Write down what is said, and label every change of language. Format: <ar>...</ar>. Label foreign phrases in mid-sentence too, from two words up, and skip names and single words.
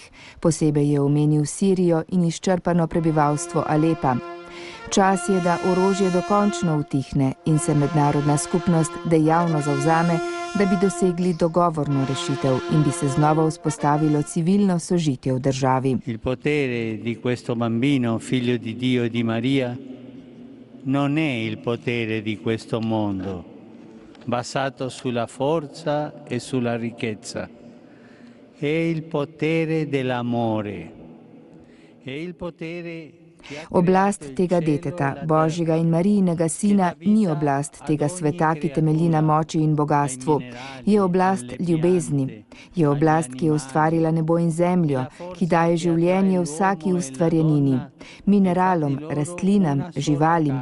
<sl>Posebej je omenil Sirijo in izčrpano prebivalstvo Alepa. Čas je, da orožje dokončno utihne in se mednarodna skupnost dejavno zavzame, da bi dosegli dogovorno rešitev in bi se znova vzpostavilo civilno sožitje v državi.</sl> <it>Il potere di questo bambino, figlio di Dio e di Maria, non è il potere di questo mondo, basato sulla forza e sulla ricchezza. È il potere dell'amore. È il potere.</it> <sl>Oblast tega deteta, Božjega in Marijinega sina, ni oblast tega sveta, ki temelji na moči in bogatstvu. Je oblast ljubezni. Je oblast, ki je ustvarila nebo in zemljo, ki daje življenje vsaki ustvarjenini, mineralom, rastlinam, živalim.</sl>